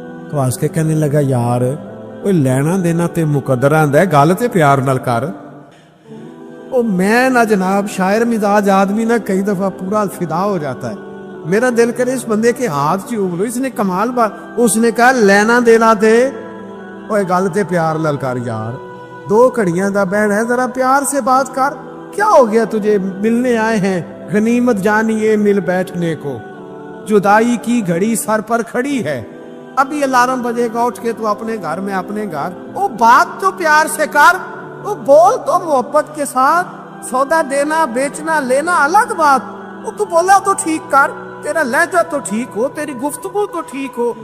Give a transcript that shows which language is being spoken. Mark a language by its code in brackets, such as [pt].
[pa] تو آج کے کہنے لگا یار کوئی لینا دینا تے مقدرہ ہے, گل تے پیار نال کر. [ur] او میں نہ جناب شاعر مزاج آدمی نہ کئی دفعہ پورا فدا ہو جاتا ہے. میرا دل کرے اس بندے کے ہاتھ چوم لو, اس نے کمال بات. [pa] اس نے کہا لینا دینا تے اوے گل تے پیار نال کر یار, 2 گھڑیاں دا بہن ہے, [ur] ذرا پیار سے بات کر. کیا ہو گیا تجھے, ملنے آئے ہیں, غنیمت جانیے مل بیٹھنے کو, جدائی کی گھڑی سر پر کھڑی ہے, ابھی الارم بجے گا اٹھ کے تو اپنے گھر میں اپنے گھر. وہ بات تو پیار سے کر, وہ بول تو محبت کے ساتھ. سودا دینا بیچنا لینا الگ بات, وہ تو بولا تو ٹھیک کر, تیرا لہجہ تو ٹھیک ہو, تیری گفتگو تو ٹھیک ہو.